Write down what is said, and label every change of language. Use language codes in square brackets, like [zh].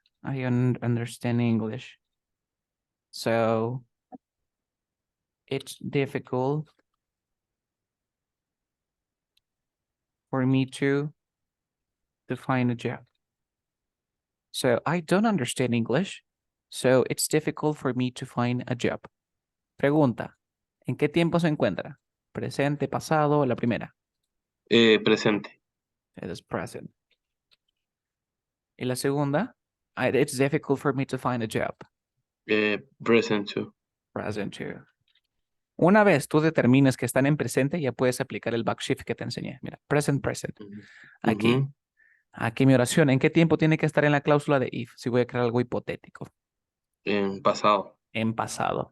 [en] I don't understand English. So it's difficult for me to find a job. So I don't understand English. So it's difficult for me to find a job. [es] Pregunta, ¿en qué tiempo se encuentra? Presente, pasado, la primera. Presente. [en] It is present. [es] Y la segunda, [en] it's difficult for me to find a job. Present too. Present too. [es] Una vez tú determines que están en presente, ya puedes aplicar el backshift que te enseñé. Mira, present. Aquí. Aquí mi oración. ¿En qué tiempo tiene que estar en la cláusula de if? Si voy a crear algo hipotético. En pasado. En pasado.